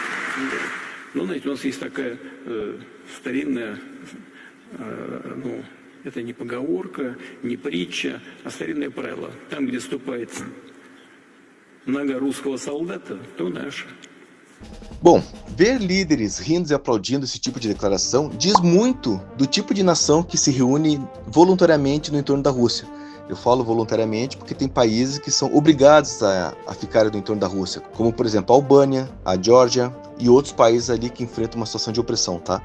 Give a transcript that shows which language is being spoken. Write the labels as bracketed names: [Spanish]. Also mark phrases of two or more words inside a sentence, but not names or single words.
[Russian] Но, знаете, у нас есть такая старинная Это не поговорка, не притча, а старинное правило. Там, где ступает нога русского солдата, то наша. [Portuguese] Bom, ver líderes rindo e aplaudindo esse tipo de declaração diz muito do tipo de nação que se reúne voluntariamente no entorno da Rússia. Eu falo voluntariamente porque tem países que são obrigados a ficarem no entorno da Rússia, como por exemplo a Albânia, a Geórgia e outros países ali que enfrentam uma situação de opressão, tá?